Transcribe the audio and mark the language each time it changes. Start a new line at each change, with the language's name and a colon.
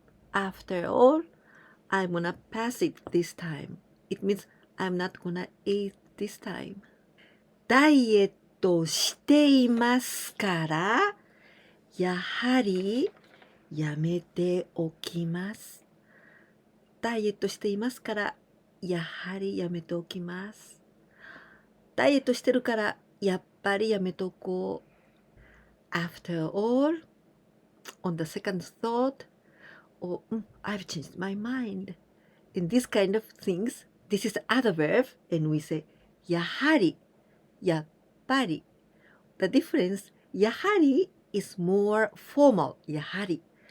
English: After all, I'm gonna pass it this time. It means I'm not gonna eat this time.
Japanese: ダイエットしていますからやはりやめておきます。ダイエットしていますからやはりやめておきます。ダイエットしてるからやっぱりやめとこう。
English: After all, on the second thought, I've changed my mind. In this kind of things, This is the other verb, and we say
Japanese: やはり、やっぱり。
English: The difference, やはり is more formal, やはり.